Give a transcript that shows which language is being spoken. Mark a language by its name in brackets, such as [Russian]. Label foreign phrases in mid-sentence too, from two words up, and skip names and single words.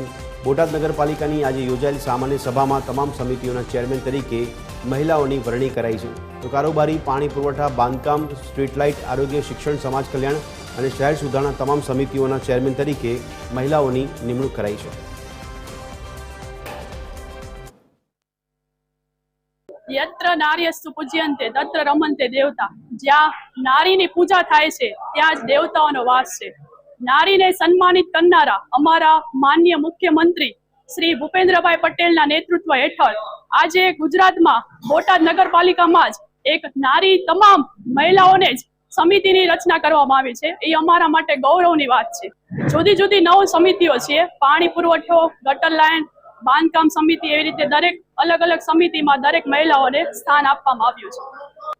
[Gujarati] બોટાદ નગરપાલિકાની આજે યોજાયેલી સામાન્ય સભામાં તમામ સમિતિઓના ચેરમેન તરીકે મહિલાઓની વરણી કરાઈ છે। તો કારોબારી, પાણી પુરવઠા, બાંધકામ, સ્ટ્રીટ લાઇટ, આરોગ્ય, શિક્ષણ, સમાજ કલ્યાણ અને શહેર સુધારણા તમામ સમિતિઓના ચેરમેન તરીકે મહિલાઓની નિમણૂક કરાઈ છે। [Sanskrit] यत्र नार्यस्तु पूज्यन्ते तत्र रमन्ते देवता। [Gujarati] જ્યાં નારીની પૂજા થાય છે ત્યાં જ દેવતાઓનો વાસ છે। નારીને સન્માનિત કરનારા અમારા માનનીય મુખ્યમંત્રી શ્રી ભૂપેન્દ્રભાઈ પટેલના નેતૃત્વ હેઠળ આજે ગુજરાતમાં બોટાદ નગરપાલિકામાં જ એક નારી તમામ મહિલાઓને જ સમિતિની રચના કરવામાં આવી છે। એ અમારા માટે ગૌરવની વાત છે। જુદી જુદી 9 સમિતિઓ છે। પાણી પુરવઠો, ગટર લાઇન, બાંધકામ સમિતિ, એવી રીતે દરેક અલગ અલગ સમિતિ મેં દરેક મહિલાઓં ને સ્થાન આપવામાં આવ્યું છે।